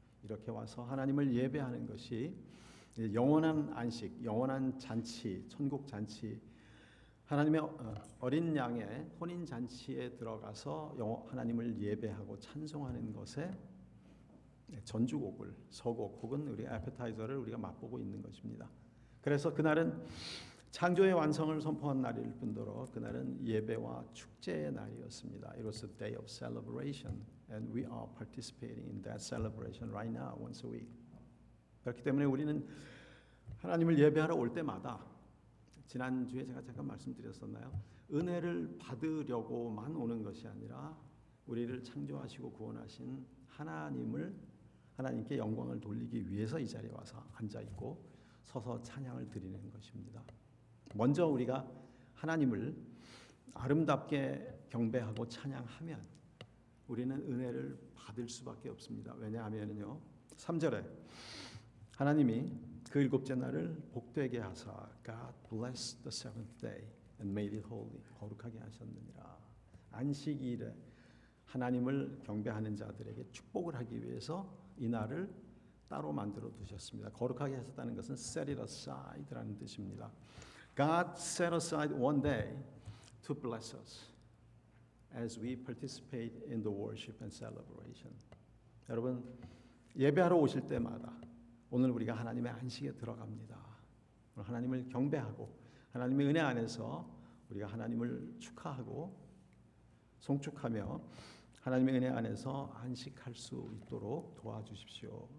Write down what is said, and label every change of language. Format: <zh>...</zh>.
<ko>이렇게 와서 하나님을 예배하는 것이 영원한 안식, 영원한 잔치, 천국 잔치, 하나님의 어린 양의 혼인 잔치에 들어가서 하나님을 예배하고 찬송하는 것에 전주곡을 서곡 혹은 우리 애프타이저를 우리가 맛보고 있는 것입니다. 그래서 그날은 창조의 완성을 선포한 날일 뿐더러 그날은 예배와 축제의 날이었습니다.</ko> <en>It was a day of celebration and we are participating in that celebration right now once a week.</en> <ko>그렇기 때문에 우리는 하나님을 예배하러 올 때마다 지난주에 제가 잠깐 말씀드렸었나요? 은혜를 받으려고만 오는 것이 아니라 우리를 창조하시고 구원하신 하나님께 영광을 돌리기 위해서 이 자리에 와서 앉아 있고 서서 찬양을 드리는 것입니다. 먼저 우리가 하나님을 아름답게 경배하고 찬양하면 우리는 은혜를 받을 수밖에 없습니다. 왜냐하면요, 3절에 하나님이 그 일곱째 날을 복되게 하사</ko> <en>God blessed the seventh day and made it holy.</en> <ko>거룩하게 하셨느니라. 안식일에 하나님을 경배하는 자들에게 축복을 하기 위해서 이 날을 따로 만들어 두셨습니다. 거룩하게 하셨다는 것은</ko> <en>set it aside</en> <ko>라는 뜻입니다.</ko> <en>God set aside one day to bless us as we participate in the worship and celebration.</en> <ko>여러분, 예배하러 오실 때마다 오늘 우리가 하나님의 안식에 들어갑니다. 하나님을 경배하고 하나님의 은혜 안에서 우리가 하나님을 축하하고 송축하며 하나님의 은혜 안에서 안식할 수 있도록 도와주십시오.</ko>